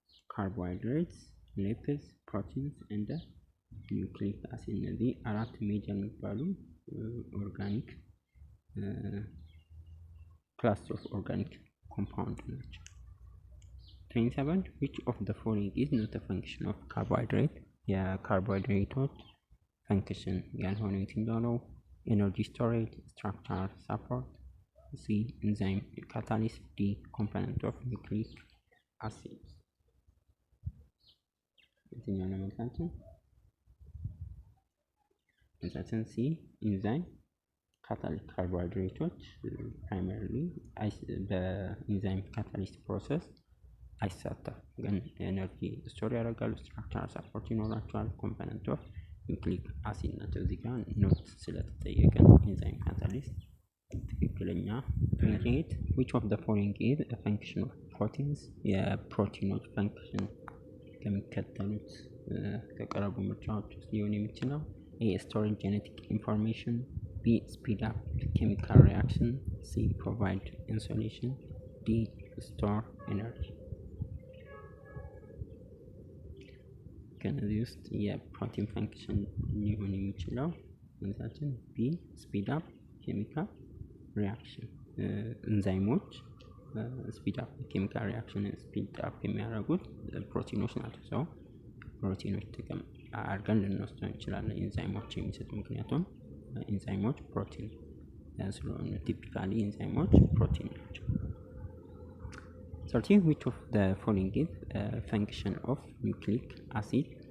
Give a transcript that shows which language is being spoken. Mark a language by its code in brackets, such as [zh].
[en] Carbohydrates, lipids, proteins and nucleic acid። [am] እነዚህ 4 ሜጀር የሚባሉ ኦርጋኒክ ክላስ ኦፍ ኦርጋኒክ ኮምፓውንድ ናቸው። 27. [en] Which of the following is not a function of carbohydrate? [am] የካርቦሃይድሬቶች ፈንክሽን ያልሆነው የትኛው ነው? [en] ኤነርጂ ስቶሬጅ፣ ስትራክቸራል ሰፖርት፣ C. enzyme catalyst, D. component of nucleic acid። [am] የትኛው ነው መልሳችን? መልሳችን C. enzyme catalyst። ካርቦሃይድሬቶች ፕራይመሪሊ በኢንዛይም ካታሊስት ፕሮሰስ አይሳተፉም፣ ግን ኤነርጂ ስቶር ያደርጋሉ፣ ስትራክቸራል ሰፖርት ይኖራቸዋል፣ ኮምፖነንት ኦፍ ኒውክሊክ አሲድ ናቸው። እዚህ ጋር ኖት ስለተጠየቀን ኢንዛይም ካታሊስት ትክክለኛ። 28. [en] which of the following is a function of proteins? [am] የፕሮቲኖች ፈንክሽን ከሚከተሉት ከቀረቡ ምርጫዎች ውስጥ ሊሆን የሚችለው A. [en] storage genetic information. B. speed up chemical reaction. C. provide insulation. D. [am] store energy። ከነዚህ ውስጥ የፕሮቲን ፈንክሽን ሊሆን የሚችለው መልሳችን B. [en] speed up chemical reaction። [am] ኢንዛይሞች ስፒድ አፕ ኬሚካል ሪአክሽን ስፒድ አፕ የሚያደርጉት ፕሮቲኖች ናቸው። ሰው ፕሮቲኖች ጥቅም አድርገን ልንወስደው እንችላለን ኢንዛይሞች የሚሰጡ፣ ምክንያቱም ኢንዛይሞች ፕሮቲን ስለሆኑ ቲፒካሊ ኢንዛይሞች ፕሮቲን ናቸው። 30. [en] which of the following is function of nucleic acid?